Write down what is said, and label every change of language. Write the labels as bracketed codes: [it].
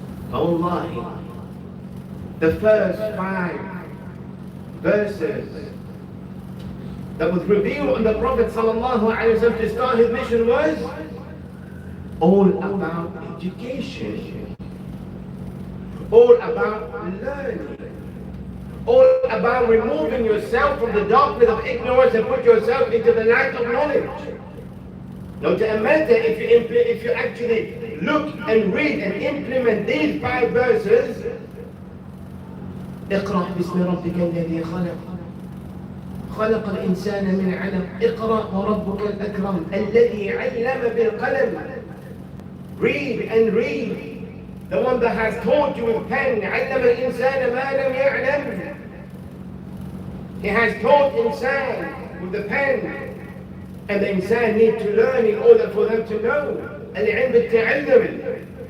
[en] Wallahi, the first 5 verses that was revealed on the Prophet sallallahu alaihi wasallam to start his mission was all about education, all about learning, all about removing yourself from the darkness of ignorance and put yourself into the light of knowledge. Now to a matter, if you actually look and read and implement these 5 verses, [ar] اقرأ باسم ربك الذي خلق خلق الإنسان من علق اقرأ وربك الأكرم الذي علم بالقلم. [en] Read and read. The one that has taught you with pen. [ar] علم الإنسان ما لم يعلم. [en] He has taught insan with the pen. And the insan need to learn in order for them to know. [ar] العلم بالتعلم.